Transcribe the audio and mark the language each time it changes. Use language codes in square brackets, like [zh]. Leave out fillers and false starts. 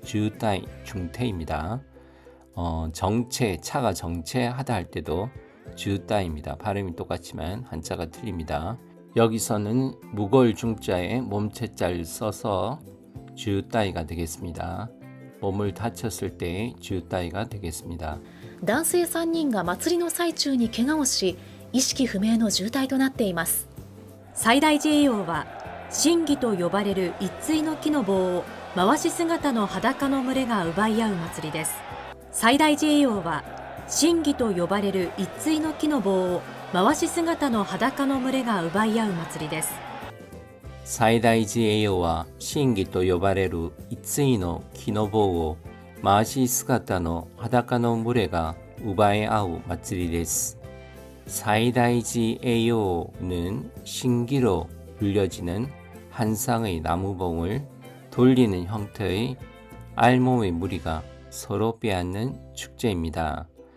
[ko] 주타이 중태입니다. 정체, 차가 정체하다 할 때도 주타입니다. 발음이 똑같지만 한자가 틀립니다. 여기서는 무거울 중자에 몸체자를 써서 주따이가 되겠습니다. 몸을 다쳤을 때 주따이가 되겠습니다. [ja] 男性3人が祭りの最中に怪我をし、意識不明の重体となっています。最大寺栄養は神儀と呼ばれる一対の木の棒を回し姿の裸の群れが奪い合う祭りです。最大寺栄養は神儀と呼ばれる一対の木の棒を回し姿の裸の群れが奪い合う祭りです。 [ko] 사이다이지 에이오와 신기 [ja] と呼ばれる一対の木の棒を回し姿の裸の群れが奪い合う祭りです。 [ko] 사이다이지 에이오는 신기로 불려지는 한 쌍의 나무봉을 돌리는 형태의 알몸의 무리가 서로 빼앗는 축제입니다.